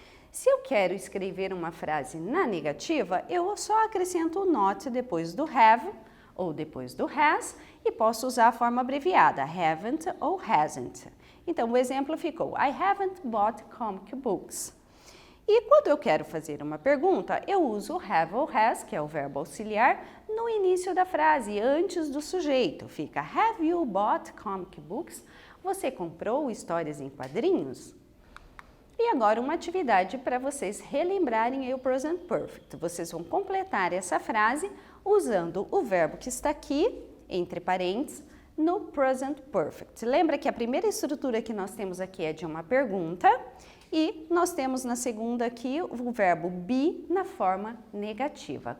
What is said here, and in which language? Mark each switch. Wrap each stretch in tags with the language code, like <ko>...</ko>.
<pt>Se eu quero escrever uma frase na negativa, eu só acrescento o not depois do have ou depois do has e posso usar a forma abreviada, haven't ou hasn't. Então, o exemplo ficou,</pt> <en>I haven't bought comic books.</en> <pt>E quando eu quero fazer uma pergunta, eu uso o have ou has, que é o verbo auxiliar, no início da frase, antes do sujeito. Fica,</pt> <en>have you bought comic books?</en> <pt>Você comprou histórias em quadrinhos? E agora uma atividade para vocês relembrarem o Present Perfect. Vocês vão completar essa frase usando o verbo que está aqui, entre parênteses, no Present Perfect. Lembra que a primeira estrutura que nós temos aqui é de uma pergunta e nós temos na segunda aqui o verbo be na forma negativa.</pt>